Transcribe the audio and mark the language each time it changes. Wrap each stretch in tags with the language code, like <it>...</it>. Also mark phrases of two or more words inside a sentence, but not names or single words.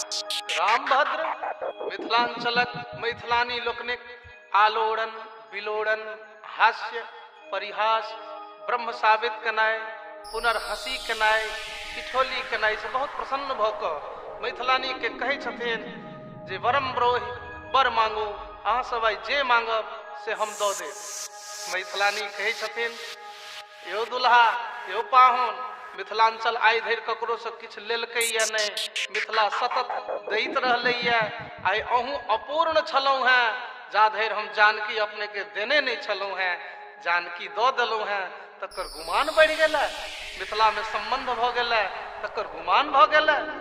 <mai>रामभद्र मिथिलांचलक मैथिलानी लोकनिक आलोड़न बिलोड़न हास्य परिहास ब्रह्म साबित कनाय पुनर्हसी कनाय ठिठोली कनाय से बहुत प्रसन्न भक मैथिलानी के कहे छथिन जे</mai> <sa>वरम ब्रोहि</sa> <mai>बर मांगू अहाँ सब जे मांगब से हम दो दे। मैथिलानी कहे छथिन यो दुल्हा यो पाहुन मिथिलांचल आइ धरि ककरो से किछ लेलकै या नहीं, मिथिला सतत दैत रहलै या, आइ अहूँ अपूर्ण छलहुँ हैं जा धरि हम जानकी अपने के देने नहीं छलहुँ हैं, जानकी दो देलहुँ हैं तकर गुमान बढ़ गेलै, मिथिला में संबंध भ गेलै तकर गुमान भ गेलै।</mai>